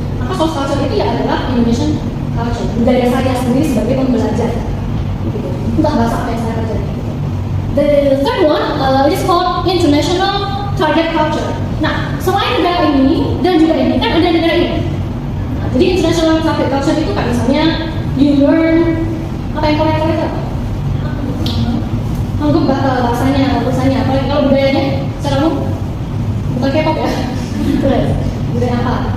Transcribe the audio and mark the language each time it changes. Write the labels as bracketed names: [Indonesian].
[Indonesian] Maka source culture itu ya adalah Indonesian culture. Budaya saya sendiri sebagai pembelajar. Entah bahasa apa yang saya pelajari. [English] The third one is called international target culture. [Indonesian] Nah, selain negara ini dan juga ini kan ada negara ini. Nah, jadi international target culture itu kan misalnya [English] you learn [Indonesian] apa yang Korea itu? Anggap bahasanya, apalagi kalau budayanya secara umum bukan K-pop ya. Budaya apa?